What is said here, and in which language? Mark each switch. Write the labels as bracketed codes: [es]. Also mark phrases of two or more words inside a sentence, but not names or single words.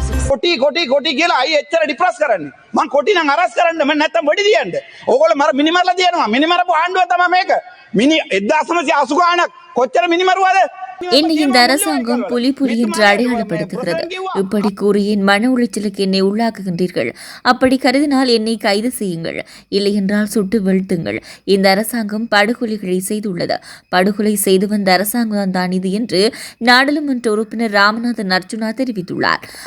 [si] කොටි කොටි කොටි කියලා අය එච්චර ඩිප්‍රස් කරන්නේ. මං කොටි නම් අරස් කරන්න මම නැත්තම් වෙඩි දියන්න. ඕගොල්ලෝ මර මිනිමරලා දියනවා. මිනිමරපු ආණ්ඩුව තමයි මේක. 1980 ගානක් කොච්චර மினிமருவாத. [ta] என்னை இந்த அரசாங்கம் புலி என்று அடையாளப்படுத்துகிறது. இப்படி கூறி என் மன உளைச்சலுக்கு என்னை உள்ளாக்குகின்றீர்கள். அப்படி கருதினால் என்னை கைது செய்யுங்கள், இல்லை என்றால் சுட்டு வீழ்த்துங்கள். இந்த அரசாங்கம் படுகொலைகளை செய்துள்ளது. படுகொலை செய்து வந்த அரசாங்கம் தான் இது என்று நாடாளுமன்ற உறுப்பினர் ராமநாதன் அர்ஜுனா தெரிவித்துள்ளார்.